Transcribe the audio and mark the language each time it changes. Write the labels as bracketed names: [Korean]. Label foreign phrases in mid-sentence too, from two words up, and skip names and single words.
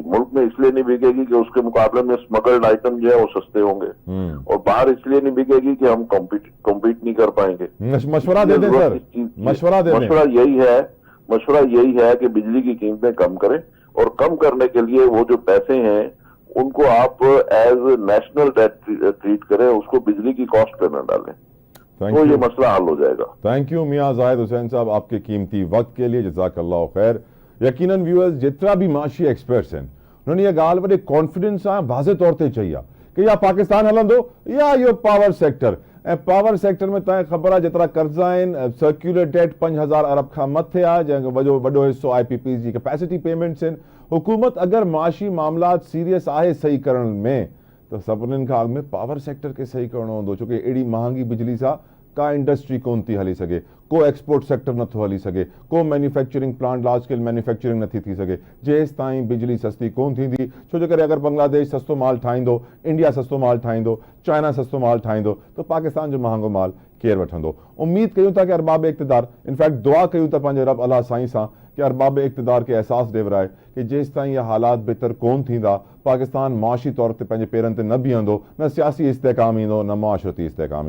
[Urdu] ملک میں اس لیے نہیں بکے گی کہ اس کے مقابلے میں [English] smuggled item [Urdu] جو ہے وہ سستے ہوں گے، اور باہر اس لیے نہیں بکے گی کہ ہم کمپیٹ نہیں کر پائیں گے۔ مشورہ دے دیں سر، مشورہ یہی ہے کہ بجلی کی قیمتیں کم کریں، اور کم کرنے کے لیے وہ جو پیسے ہیں ان کو آپ [English] as national debt treat [Urdu] کریں، اس کو بجلی کی کاسٹ پہ نہ ڈالیں۔ [English] Thank [Urdu] تو یہ [English] you. [Urdu] مسئلہ حل ہو جائے گا. [English] thank you [Urdu] میاں زاہد حسین صاحب آپ کے قیمتی وقت کے لیے, [Arabic] جزاك الله خير. [Sindhi] यकीनन व्यूअर्स जितना भी माशी एक्सपर्ट्स हैं उन्होंने ये ॻाल्हि वॾे कॉन्फिडेंस सां वाज़े तौर ते चई आहे कि या पाकिस्तान हलंदो या इहो [English] power sector. [Sindhi] ऐं [English] power sector [Sindhi] में तव्हांखे ख़बर आहे जेतिरा कर्ज़ा आहिनि, [English] circular debt [Sindhi] 5000 अरब खां मथे आहे, जंहिंजो वॾो हिसो IPPs जी [English] capacity payments [Sindhi] आहिनि। हुकूमत अगरि माशी मामलात सीरियस आहे सही करण में तो सभिनीनि खां अॻु में [English] power sector [Sindhi] खे सही करणो हूंदो, छोकी एॾी महांगी बिजली सां का इंडस्ट्री कोन थी हली सघे, को [English] export sector [Sindhi] नथो हली सघे, को [English] manufacturing plant large scale manufacturing [Sindhi] नथी थी सघे जेसि ताईं बिजली सस्ती कोन थींदी। छो जे करे अगरि बांग्लादेश सस्तो माल ठाहींदो, इंडिया सस्तो माल ठाहींदो, चाइना सस्तो माल ठाहींदो त पाकिस्तान जो महांगो माल केरु वठंदो। उम्मीद कयूं था कि अरबाब इक़्तिदार, इनफैक्ट दुआ कयूं था पंहिंजे रब अल्लाह साईं सां कि अरबाब इक़्तिदार खे एहसास ॾेवराए कि जेसि ताईं इहा हालात बहितर कोन थींदा पाकिस्तान माशी तौर ते पंहिंजे पेरनि ते न बीहंदो, न सियासी इस्तेहकाम ईंदो, न मुआशरती इस्तेहकाम ईंदो।